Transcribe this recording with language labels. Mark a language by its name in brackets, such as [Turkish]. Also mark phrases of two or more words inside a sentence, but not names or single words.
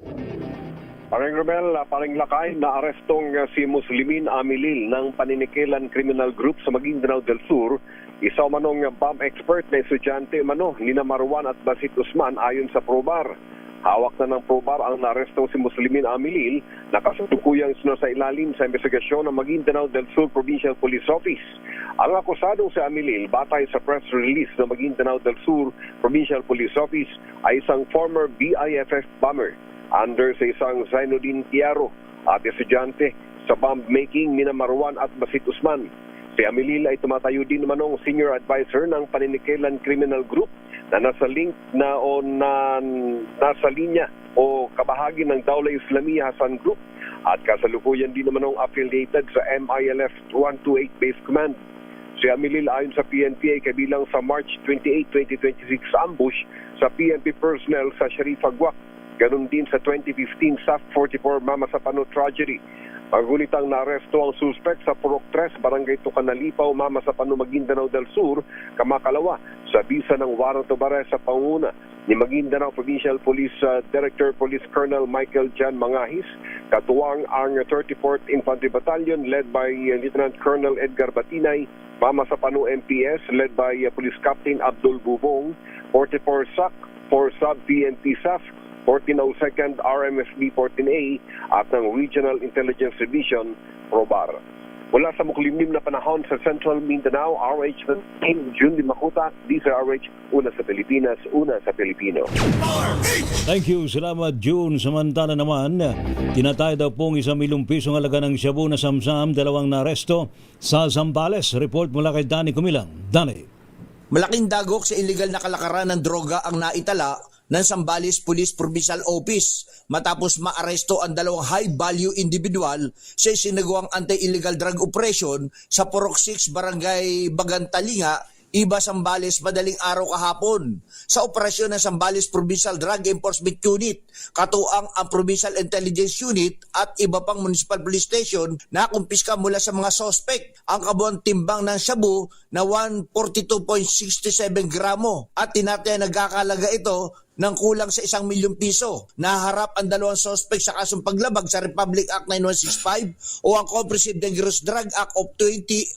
[Filipino] Paring Romel, paring Lakay, naarestong si Muslimin Amilil ng Paninikilan Criminal Group sa Maguindanao del Sur. Isa manong bomb expert na estudyante nina Marwan at Basit Usman ayon sa Probar. Hawak na ng Probar ang naarestong si Muslimin Amilil na kasalukuyang sa ilalim sa investigasyon ng Maguindanao del Sur Provincial Police Office. Ang akusadong si Amilil, batay sa press release ng Maguindanao del Sur Provincial Police Office, ay isang [English] former BIFF bomber [Filipino] under sa isang Zainuddin Tiaro at estudyante sa bomb making nina Marwan at Basit Usman. Si Amilil ay tumatayo din manong [English] senior advisor [Filipino] ng Paninikilan Criminal Group na nasa link na o nasa linya o kabahagi ng Dawla Islamiyah Hasan Group at kasalukuyan din naman affiliated sa MILF 128 Base Command. Si Amilil ayon sa PNP ay kabilang sa March 28, 2026 ambush sa PNP personnel sa Sharifa Guac. Ganon din sa 2015 SAF 44 Mama Sapano tragedy. Magunitang naaresto ang suspect sa Purok 3, Barangay Tucanalipaw, Mama Sapano, Maguindanao del Sur, kamakalawa sa bisa ng [English] warrant of arrest [Filipino] sa panguna ni Maguindanao Provincial Police Director Police Colonel Michael Jan Mangahis, katuwang ang 34th Infantry Battalion [English] led by [Filipino] Lieutenant Colonel Edgar Batinay, Mama Sapano MPS [English] led by [Filipino] Police Captain Abdul Bubong, 44 SAC, 4 Sub PNP SAF, 1402nd RMFB 14A at ng Regional Intelligence Division, Probar. Mula sa muklimlim na panahon sa Central Mindanao, RH June Di Makuta, DCRH, Una sa Pilipinas, Una sa Pilipino. [English] Thank you, [Filipino] salamat June. Samantala naman, tinatay daw pong 1 milyong pisong halaga ng shabu na samsam, 2 naaresto sa Zambales. Report mula kay Danny Kumilang. Danny. Malaking dagok sa illegal na kalakaran ng droga ang naitala ng Zambales Police Provincial Office matapos maaresto ang 2 [English] high-value individual [Filipino] sa isinagawang [English] anti-illegal drug operation [Filipino] sa Purok 6, Barangay Bagantalinga, Iba, Zambales, madaling araw kahapon. Sa operasyon ng Zambales Provincial Drug Enforcement Unit, katuang ang Provincial Intelligence Unit at iba pang Municipal Police Station na kumpiska mula sa mga sospek ang kabuang timbang ng shabu na 142.67 gramo at tinataya nagkakalaga ito ng kulang sa 1 milyong piso. Naharap ang 2 sospek sa kasong paglabag sa Republic Act 9165 o ang Comprehensive Dangerous Drug Act of 2002.